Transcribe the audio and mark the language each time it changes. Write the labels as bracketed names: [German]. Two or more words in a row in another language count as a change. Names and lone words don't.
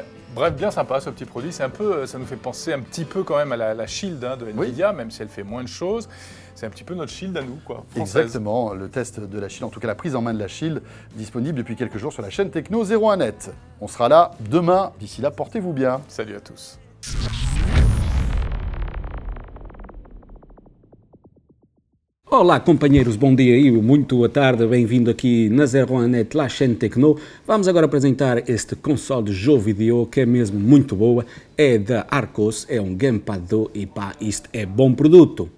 [French] Bref, bien sympa ce petit produit. C'est un peu, ça nous fait penser un petit peu quand même à la Shield de Nvidia, même si elle fait moins de choses. C'est un petit peu notre Shield à nous, quoi. Française. Exactement, le test de la Shield, en tout cas la prise en main de la Shield, disponible depuis quelques jours sur la chaîne Techno 01net. On sera là demain. D'ici là, portez-vous bien. Salut à tous. [Portuguese] Olá companheiros, bom dia e muito boa tarde, bem-vindo aqui na 01net, La Chaîne Techno. Vamos agora apresentar este console de jogo vídeo que é mesmo muito boa, é da Arcos, é um Gamepad 2 e pá, isto é bom produto.